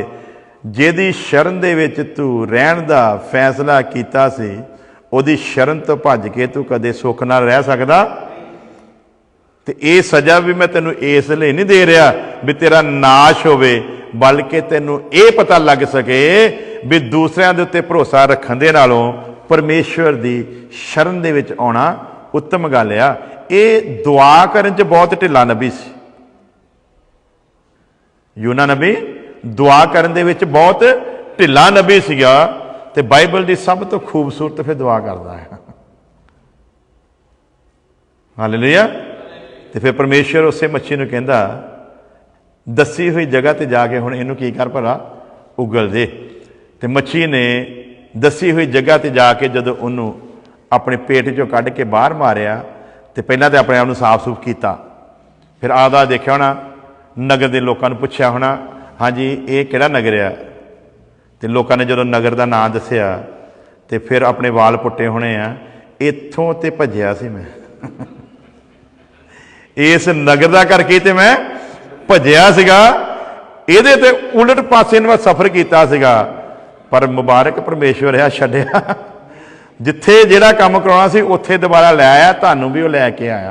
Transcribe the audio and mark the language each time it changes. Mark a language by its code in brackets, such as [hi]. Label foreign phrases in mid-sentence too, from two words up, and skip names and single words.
[pa] ਜਿਹਦੀ ਸ਼ਰਨ ਦੇ ਵਿੱਚ ਤੂੰ ਰਹਿਣ ਦਾ ਫੈਸਲਾ ਕੀਤਾ ਸੀ, ਉਹਦੀ ਸ਼ਰਨ ਤੋਂ ਭੱਜ ਕੇ ਤੂੰ ਕਦੇ ਸੁਖ ਨਾਲ ਰਹਿ ਸਕਦਾ? ਤੇ ਇਹ ਸਜ਼ਾ ਵੀ ਮੈਂ ਤੈਨੂੰ ਇਸ ਲਈ ਨਹੀਂ ਦੇ ਰਿਹਾ ਵੀ ਤੇਰਾ ਨਾਸ਼ ਹੋਵੇ, ਬਲਕਿ ਤੈਨੂੰ ਇਹ ਪਤਾ ਲੱਗ ਸਕੇ ਵੀ ਦੂਸਰਿਆਂ ਦੇ ਉੱਤੇ ਭਰੋਸਾ ਰੱਖਣ ਦੇ ਨਾਲੋਂ ਪਰਮੇਸ਼ਰ ਦੀ ਸ਼ਰਨ ਦੇ ਵਿੱਚ ਆਉਣਾ ਉੱਤਮ ਗੱਲ ਆ। ਇਹ ਦੁਆ ਕਰਨ ਚ ਬਹੁਤ ਢਿੱਲਾ ਨਬੀ ਸੀ। ਯੂਨਾ ਨਬੀ ਦੁਆ ਕਰਨ ਦੇ ਵਿੱਚ ਬਹੁਤ ਢਿੱਲਾ ਨਬੀ ਸੀਗਾ ਤੇ ਬਾਈਬਲ ਦੀ ਸਭ ਤੋਂ ਖੂਬਸੂਰਤ ਫਿਰ ਦੁਆ ਕਰਦਾ ਹੈ। हालेलुया। ਤਾਂ ਫਿਰ ਪਰਮੇਸ਼ਰ ਉਸ ਮੱਛੀ ਨੂੰ ਕਹਿੰਦਾ ਦੱਸੀ ਹੋਈ ਜਗ੍ਹਾ ਤੇ ਜਾ ਕੇ ਹੁਣ ਇਹਨੂੰ ਕੀ ਕਰ ਭਲਾ ਉਗਲ ਦੇ। ਤਾਂ ਮੱਛੀ ਨੇ ਦੱਸੀ ਹੋਈ ਜਗ੍ਹਾ ਤੇ ਜਾ ਕੇ ਜਦੋਂ ਉਹਨੇ ਆਪਣੇ ਪੇਟ ਚੋਂ ਕੱਢ ਕੇ ਬਾਹਰ ਮਾਰਿਆ ਤਾਂ ਪਹਿਲਾਂ ਤਾਂ ਆਪਣੇ ਆਪ ਨੂੰ ਸਾਫ ਸੂਫ ਕੀਤਾ, ਫਿਰ ਆਂਦਾ ਦੇਖਿਆ ਹੋਣਾ, ਨਗਰ ਦੇ ਲੋਕਾਂ ਨੇ ਪੁੱਛਿਆ ਹੋਣਾ ਹਾਂ ਜੀ ਇਹ ਕਿਹੜਾ ਨਗਰ ਆ। ਤਾਂ ਲੋਕਾਂ ਨੇ ਜਦੋਂ ਨਗਰ ਦਾ ਨਾਮ ਦੱਸਿਆ ਤਾਂ ਫਿਰ ਆਪਣੇ ਵਾਲ ਪੁੱਟੇ ਹੋਣੇ ਆ, ਇੱਥੋਂ ਤੇ ਭੱਜਿਆ ਸੀ ਮੈਂ ਇਸ ਨਗਰ ਦਾ ਕਰਕੇ ਤਾਂ ਮੈਂ ਭੱਜਿਆ ਸੀਗਾ, ਇਹਦੇ ਤੋਂ ਉਲਟ ਪਾਸੇ ਮੈਂ ਸਫ਼ਰ ਕੀਤਾ ਸੀਗਾ। ਪਰ ਮੁਬਾਰਕ ਪਰਮੇਸ਼ਰ ਆ ਛੱਡਿਆ ਜਿੱਥੇ ਜਿਹੜਾ ਕੰਮ ਕਰਾਉਣਾ ਸੀ ਉੱਥੇ ਦੋਬਾਰਾ ਲੈ ਆਇਆ, ਤੁਹਾਨੂੰ ਵੀ ਉਹ ਲੈ ਕੇ ਆਇਆ।